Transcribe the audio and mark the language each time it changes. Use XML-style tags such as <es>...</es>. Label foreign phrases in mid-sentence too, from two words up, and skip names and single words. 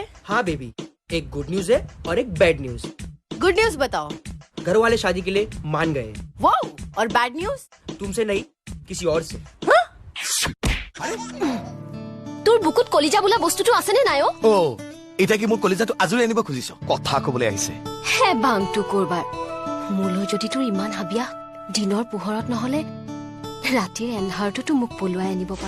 <hi>हाँ बेबी, एक</hi> <en>good news</en> <hi>है और एक</hi> <en>bad news. good news</en> <hi>बताओ। घर वाले शादी के लिए मान गए। वाओ, और</hi> <en>bad news?</en> <hi>तुमसे नहीं, किसी और से।</hi> <as>তোৰ বুকুত কলিজা বোলা বস্তুটো আছে নে নাই? ও এটা কি মোৰ কলিজাটো আজৰি আনিব খুজিছ? কথা কবলৈ আহিছে হে বাংটো কৰবাৰ মোলৈ যদি তোৰ ইমান হাবিয়া দিনৰ পোহৰত নহলে ৰাতিৰ এন্ধাৰটোতো মোক পলুৱাই আনিব পাৰ।</as>